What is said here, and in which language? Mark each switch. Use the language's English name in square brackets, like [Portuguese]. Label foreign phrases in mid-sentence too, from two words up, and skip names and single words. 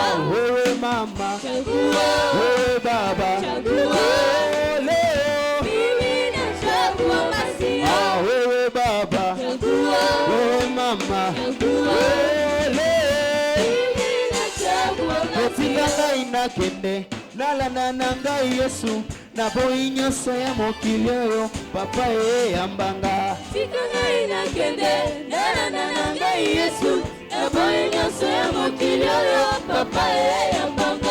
[Swahili] Wewe mama, Chagua. wewe baba, Chagua. leo. Chagua Masia. Wewe baba, Chagua. wewe mama, Chagua. leo. Chagua [Lingala] Kotika ngai nakende nalanda na ngai Yesu na boyi nyonso ya mokili oyo papa eyambanga. Tika ngai nakende nalanda na ngai Yesu na boyi nyonso ya mokili oyo papa eyambanga.